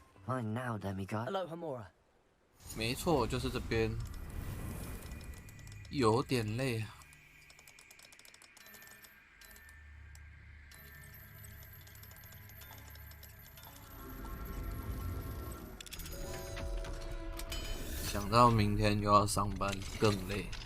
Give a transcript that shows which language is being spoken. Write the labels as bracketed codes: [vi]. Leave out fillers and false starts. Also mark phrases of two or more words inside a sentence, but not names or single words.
[en] Fine now, demiguise. Aloha Mora. [zh] 没错，就是这边，有点累啊。想到明天又要上班，更累。